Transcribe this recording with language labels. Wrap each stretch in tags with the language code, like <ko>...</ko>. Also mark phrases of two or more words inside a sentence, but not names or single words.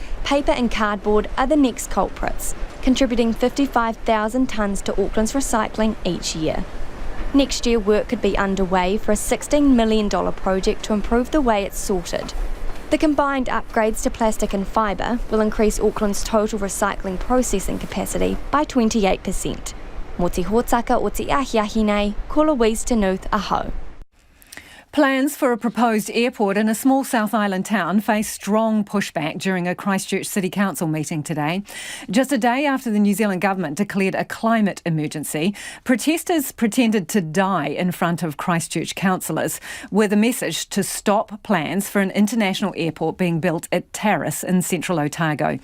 <en>Paper and cardboard are the next culprits, contributing 55,000 tonnes to Auckland's recycling each year. Next year, work could be underway for a $16 million project to improve the way it's sorted. The combined upgrades to plastic and fibre will increase Auckland's total recycling processing capacity by 28%.</en> <mi>Mō te hōtaka o te ahiahi nei, ko Louise Tanuth aho.</mi> <en>Plans for a proposed airport in a small South Island town face strong pushback during a Christchurch City Council meeting today. Just a day after the New Zealand government declared a climate emergency, protesters pretended to die in front of Christchurch councillors with a message to stop plans for an international airport being built at Tarras in central Otago.</en>